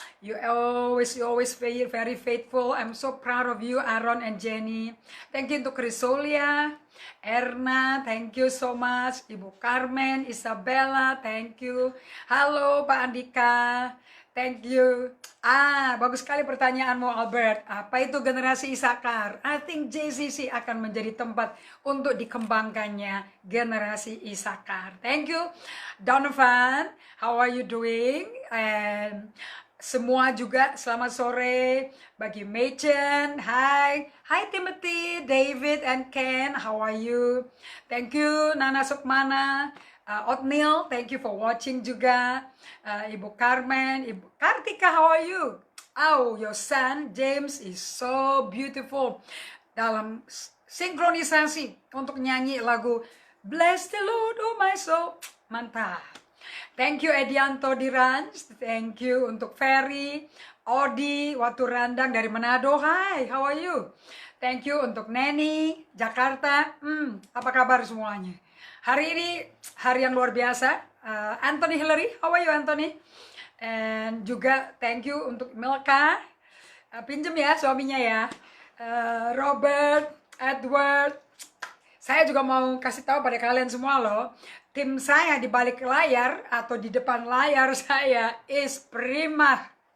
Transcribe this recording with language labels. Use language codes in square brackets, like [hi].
[en] You always very faithful. I'm so proud of you Aaron and Jenny. Thank you untuk Krisolia, Erna, thank you so much. Ibu Carmen, Isabella, thank you. Halo Pak Andika, thank you. [id] Bagus sekali pertanyaanmu Albert. Apa itu generasi Isakar? [en] I think [id] JCC akan menjadi tempat untuk dikembangkannya generasi Isakar. [en] Thank you Donovan. How are you doing? [id] And semua juga selamat sore bagi Machen. [en] Hi Timothy, David and Ken. How are you? Thank you Nana Sukmana. Otnil, thank you for watching juga. Ibu Carmen, Ibu Kartika, how are you? Oh, your son James is so beautiful. [id] Dalam sinkronisasi untuk nyanyi lagu [en] Bless the Lord, oh my soul. [id] Mantap. [en] Thank you Edianto Dirans. Thank you untuk Ferry, Odi, Waturandang dari Manado. Hi, how are you? Thank you untuk Neni, Jakarta. [id] Apa kabar semuanya? Hari ini hari yang luar biasa. [en] Anthony Hillary, how are you Anthony? [id] And juga [en] thank you [id] untuk Milka. Pinjem ya suaminya ya. Robert, Edward. Saya juga mau kasih tahu pada kalian semua loh. Tim saya di balik layar atau di depan layar saya is prima.